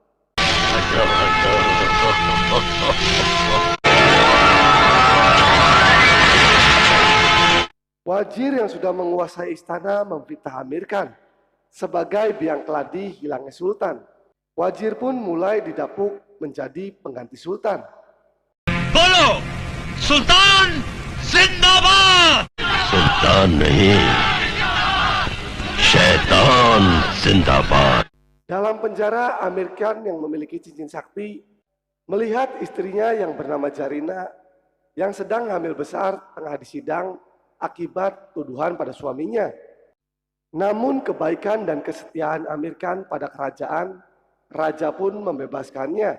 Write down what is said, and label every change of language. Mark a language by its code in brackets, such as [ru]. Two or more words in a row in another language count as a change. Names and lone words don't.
[id] Wazir yang sudah menguasai istana memfitnah Amir Khan sebagai biang keladi hilangnya Sultan. Wazir pun mulai didapuk menjadi pengganti Sultan. [hi] बोलो सुल्तान जिंदाबाद। सुल्तान नहीं, शैतान जिंदाबाद। [id] Dalam penjara, Amir Khan yang memiliki cincin sakti melihat istrinya yang bernama Jarina yang sedang hamil besar tengah disidang akibat tuduhan pada suaminya. Namun kebaikan dan kesetiaan Amir Khan pada kerajaan, raja pun membebaskannya.